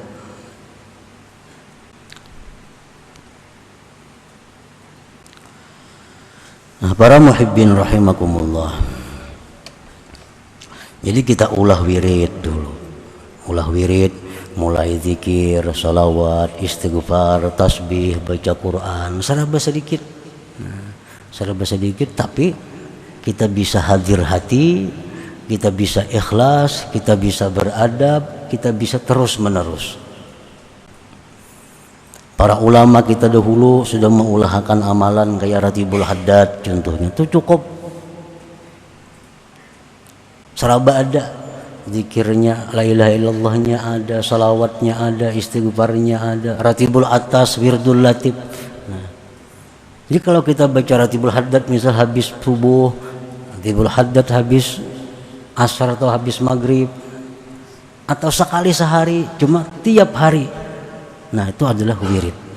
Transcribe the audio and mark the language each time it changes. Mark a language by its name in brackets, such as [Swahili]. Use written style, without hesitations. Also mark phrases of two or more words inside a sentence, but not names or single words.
[Banjar] Nah, para [Arabic] محبين رحمكم الله, [Banjar] jadi kita ulah wirid dulu, ulah wirid, mulai zikir, salawat, istighfar, tasbih, baca Quran, [Indonesian] serba sedikit. Serba sedikit, tapi kita bisa hadir hati, kita bisa ikhlas, kita bisa beradab, kita bisa terus menerus. [Banjar] Para ulama kita dahulu sudah mengulahkan amalan kayak Ratibul Haddad contohnya, itu cukup. [Indonesian] Seraba ada, zikirnya, [Arabic] لا إله إلا الله [Indonesian] ada, salawatnya ada, istighfarnya ada, Ratibul Atas, Wirdul Latif. Jadi kalau kita baca Ratibul Haddad misal habis subuh, Ratibul Haddad habis asar atau habis maghrib, atau sekali sehari, cuma tiap hari, nah itu adalah wirid.